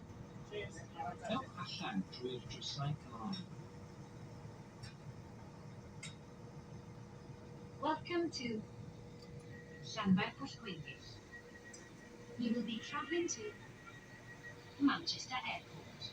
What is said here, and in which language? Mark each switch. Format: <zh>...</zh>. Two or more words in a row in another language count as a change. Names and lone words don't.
<cy>Ewch allan trwy'r drysau blaen.</cy> <en>Welcome to Llanfair Pwll Gwyngyll. We will be travelling to Manchester Airport.</en>